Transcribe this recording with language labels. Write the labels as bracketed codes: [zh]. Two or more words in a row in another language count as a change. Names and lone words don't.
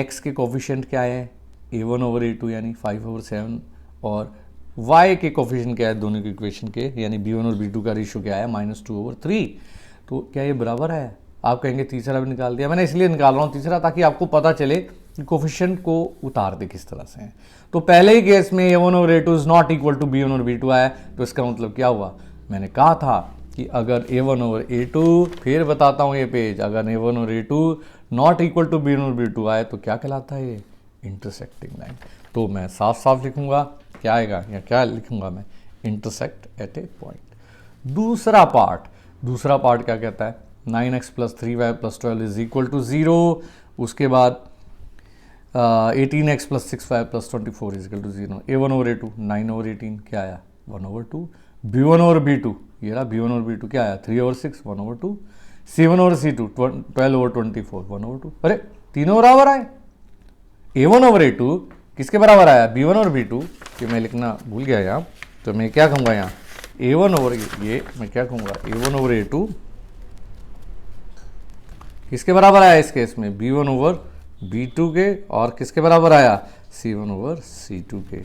[hi] x के कोफिशिएंट क्या है A1 over A2 यानी 5 over 7, और y के कोफिशिएंट क्या है दोनों के इक्वेशन के, यानी B1 और B2 का रेशियो क्या है -2 over 3। तो क्या ये बराबर है। आप कहेंगे तीसरा भी निकाल दिया। मैंने इसलिए निकाल रहा हूँ तीसरा ताकि आपको पता चले कि कोफिशिएंट को उतार दे किस तरह से है। तो पहले ही केस में A1 over A2 [en] is not equal to [hi] B1 और B2 आया, तो इसका मतलब क्या हुआ, मैंने कहा था कि अगर A1 over A2, फिर बताता हूँ ये पेज, अगर A1 और A2 [en] not equal to [hi] B1 और B2 आए तो क्या कहलाता है ये [en] intersecting line. [hi] तो मैं साफ साफ लिखूंगा क्या आएगा, या क्या लिखूंगा मैं, [en] intersect at a point. [hi] दूसरा पार्ट क्या कहता है 9x + 3y + 12 [en] is equal to [hi] 0। उसके बाद 18x + 6y + 24 [en] is equal to [hi] 0। A1 over A2 9 over 18 क्या आया 1 over 2। B1 over B2 ये रहा B1 और B2 क्या आया 3 over 6 1 over 2। C1 over C2 12 over 24 1 over 2। अरे तीनों बराबर आए। A1 over A2 किसके बराबर आया B1 और B2, कि मैं लिखना भूल गया यहाँ, तो मैं क्या कहूँगा यहाँ A1 over ये मैं क्या कहूँगा A1 over A2 किसके बराबर आया इस केस में B1 over B2 के, और किसके बराबर आया C1 over C2 के।